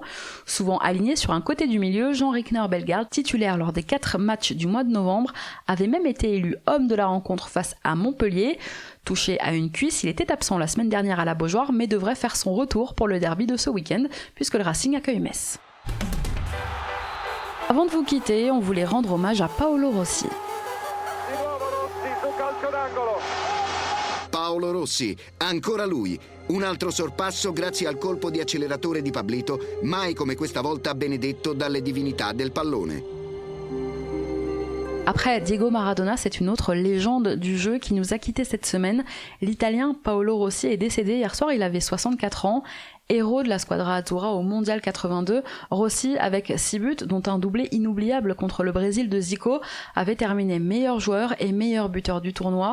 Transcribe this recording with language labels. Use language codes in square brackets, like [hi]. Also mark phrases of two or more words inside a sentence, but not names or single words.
[fr] Souvent aligné sur un côté du milieu, Jean-Richter Bellegarde, titulaire lors des 4 matchs du mois de novembre, avait même été élu homme de la rencontre face à Montpellier. Touché à une cuisse, il était absent la semaine dernière à la Beaujoire, mais devrait faire son retour pour le derby de ce week-end, puisque le Racing accueille Metz. Avant de vous quitter, on voulait rendre hommage à Paolo Rossi. [it] Paolo Rossi, ancora lui. Un altro sorpasso grazie al colpo di acceleratore di Pablito, mai come questa volta benedetto dalle divinità del pallone. [fr] Après Diego Maradona, c'est une autre légende du jeu qui nous a quittés cette semaine. L'Italien Paolo Rossi est décédé hier soir, il avait 64 ans. Héros de la Squadra Azzurra au Mondial 82, Rossi, avec 6 buts, dont un doublé inoubliable contre le Brésil de Zico, avait terminé meilleur joueur et meilleur buteur du tournoi.